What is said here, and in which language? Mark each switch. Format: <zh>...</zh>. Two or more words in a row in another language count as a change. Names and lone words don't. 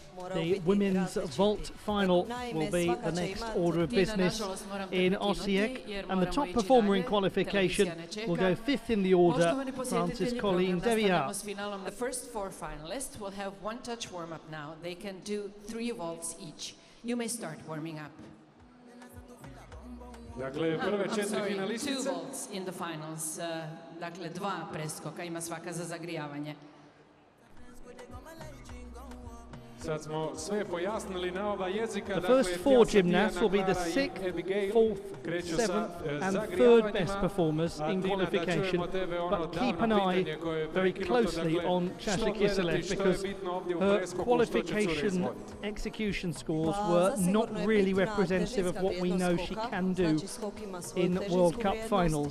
<en>The women's vault final will be the next order of business in Osijek, and the top performer in qualification will go fifth in the order, France's Colleen Deviat. The first four finalists will have one touch warm-up now. They can do 3 vaults each. You may start warming up.</en> <hr>Dakle, prve 4 finalistice.</hr> <en>2 vaults in the finals.</en> <hr>Dakle, 2 preskoka ima svaka za zagrijavanje. Sad smo sve pojasnili na oba jezika.</hr> <en>The first 4 gymnasts will be the 6th, 4th, 7th and 3rd best performers in qualification, but keep an eye very closely on Sasha Kiselev, because her qualification execution scores were not really representative of what we know she can do in World Cup finals.</en>